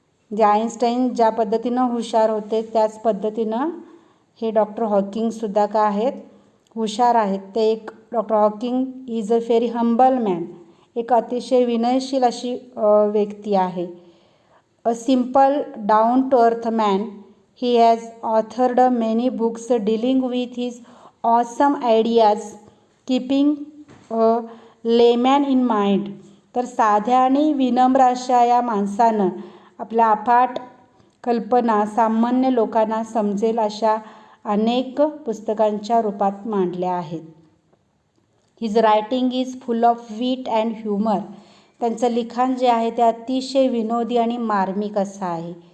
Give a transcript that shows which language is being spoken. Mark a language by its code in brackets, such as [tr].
[mr] जे आइन्स्टाईन ज्या पद्धतीनं हुशार होते त्याच पद्धतीनं हे डॉक्टर हॉकिंगसुद्धा का आहेत? हुशार आहेत. ते एक [en] Doctor Hawking is a very humble man. [mr] एक अतिशय विनयशील अशी व्यक्ती आहे. [en] A simple down to earth man. He has authored many books dealing with his awesome ideas keeping layman in mind. [mr] तर साध्या आणि विनम्र अशा या माणसानं आपल्या अफाट कल्पना सामान्य लोकांना समजेल अशा अनेक पुस्तकांच्या रूपात मांडल्या आहेत. [en] His writing is full of wit and humour. [mr] त्यांचं लिखाण जे आहे ते अतिशय विनोदी आणि मार्मिक असं आहे.